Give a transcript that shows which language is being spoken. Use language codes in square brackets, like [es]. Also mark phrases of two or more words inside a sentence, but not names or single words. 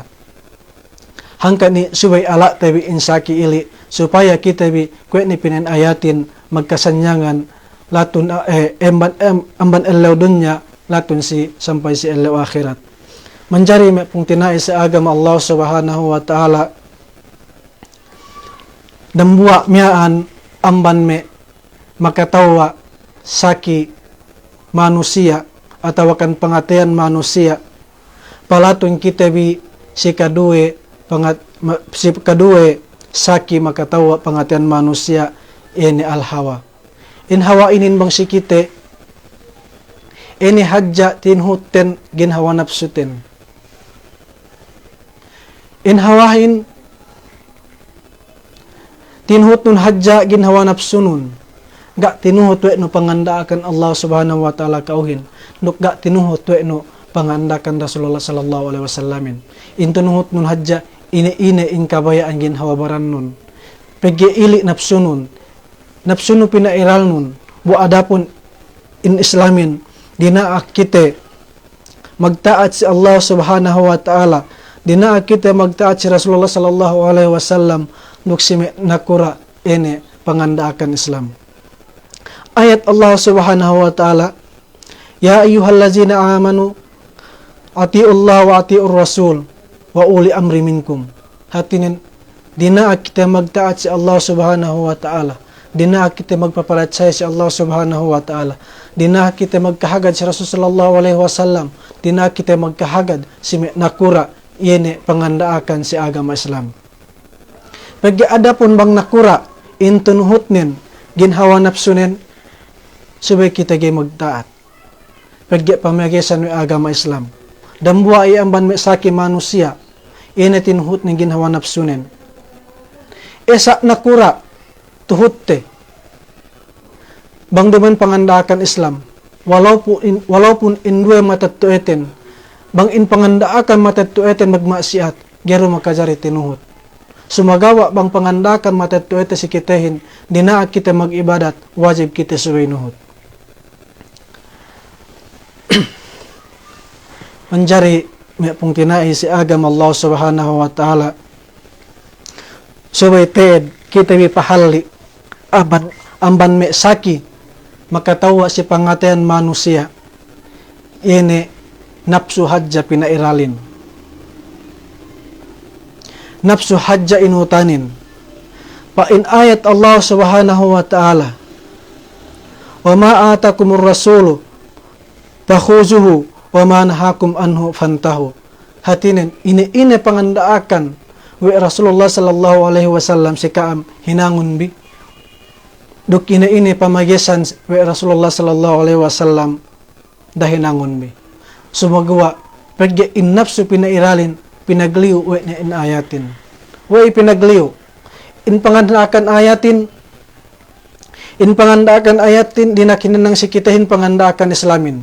[yka] Hangka ni subay ala tabi insaki ili supaya kita bi kwe ni pinanayatin magkasanyangan latun amban elaw dunya latun si sampai si elaw akhirat. Manjari me pung tinai sa agama [ar] الله سبحانه وتعالى [yka] dambuwa miyaan amban me makatawa saki manusia atau kan pangatayan manusia palatun kita bi si kadue saki makatawa pangatayan manusia ini al-hawa. In hawa inin bang si kite ini hadja tinhuten gin hawa nafsuten. In hawahin tinhut nun hadja gin hawa nafsunun. Gak tinuhut we no pangandaakan [ar] الله سبحانه وتعالى [yka] kauhin. Nuk gak tinuhut we no pangandakan [ar] رسول الله صلى الله عليه وسلم. [yka] Intunuhut nun hadja ine in kabayaan gin hawa baran nun. Pegi ili nafsunun. Nafsunu pinairal nun. Bu adapun in islamin dinaak kite magtaat si [ar] الله سبحانه وتعالى. [yka] Dinaak kite magtaat si [ar] رسول الله صلى الله عليه وسلم [yka] nuk simi nakura ene pangandaakan Islam. [ar] آية الله سبحانه وتعالى يا أيها الذين آمنوا أطيعوا الله وأطيعوا الرسول وأولي الأمر منكم. [yka] Hatinin dinaak kita magtaat si [ar] الله سبحانه وتعالى. [yka] Dinaak kita magpapalatsay si [ar] الله سبحانه وتعالى. [yka] Dinaak kita magkahagad si [ar] رسول صلى الله عليه وسلم. [yka] Dinaak kita magkahagad si nakura yene pangandaakan si agama Islam. Pagi ada pun bang nakura intunhutnin ginhawa nafsunen subay kita gay magtaat. Pagya pamagisan ng agama Islam. Dambuwa ay amban may saki manusia. Inatinhut ng ginhawa nafsunen. Esa nakura tuhutte. Bang duman pangandaakan Islam. Walaupun indue matatueten. Bang in pangandaakan matatueten magmaksiat. Gero makajari tinuhut. Sumagawa bang pangandakan matatuete si kitehin. Dinaak kita mag-ibadat. Wajib kita subay nuhut. Manjari may pong tinai si agam [ar] الله سبحانه وتعالى [yka] subay teed kita pahali amban me saki makatawa si pangatayan manusia ini nafsu hadja pinairalin nafsu hadja inutanin pa in ayat [ar] الله سبحانه وتعالى وما آتاكم الرسول فخذوه وما نهاكم عنه فانتهوا. [yka] Hatinin ini pangandaakan wa [ar] رسول الله صلى الله عليه وسلم [yka] si kaam hinangon bi duk ini pamagisan wa [ar] رسول الله صلى الله عليه وسلم [yka] dahinangon bi sumagawa pagya in nafsu pinairalin pinagliw wa in ayatin wa pinagliw in pangandaakan ayatin dinakinan ng sikitahin pangandaakan Islamin.